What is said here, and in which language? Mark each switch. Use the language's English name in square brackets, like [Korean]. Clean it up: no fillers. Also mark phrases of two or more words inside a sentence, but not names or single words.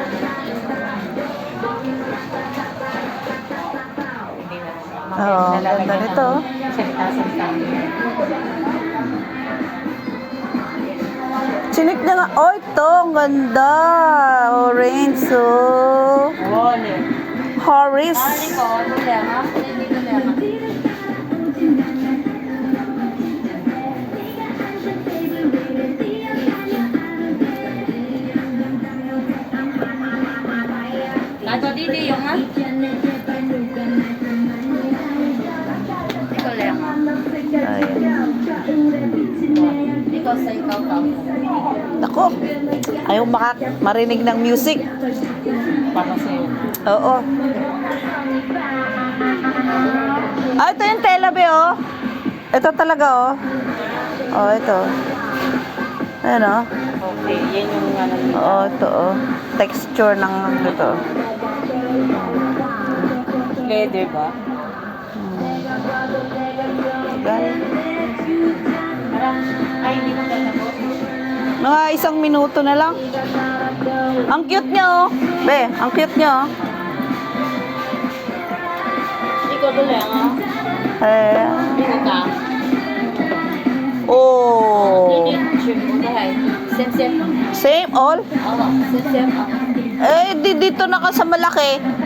[Filipino] Oo, ganda nito. Salita-salita. Chinik na nga. Oh, ito. Ang ganda. Orange, oh. Horace. [Cantonese] 啊，呢個都靚啊，呢啲都靚啊。買個呢啲用啊，呢個靚啊， [Filipino] Ayan. [Cantonese] 呢個499。 [Filipino] Ako. Ayaw marinig ng music. Para sa'yo. Oo. Ah, ito yung telabe, oh. Ito talaga, oh. Oh, ito. Ayan, oh. Okay, yan yung ano. Oo, ito, oh. Texture ng ito. Leather ba? Guys. Ay, hindi ko tatapos. Mga 1 minuto na lang. Ang cute niya, oh. Be, ang cute niya, oh. [Cantonese] 呢個都靚啊， [Filipino] Eh. [Cantonese] 呢個價， [Filipino] Oh. [Cantonese] 呢啲全部都係 same。 [English] Same all? [Cantonese] 哦，same。 [Filipino] Eh, dito na ka sa malaki.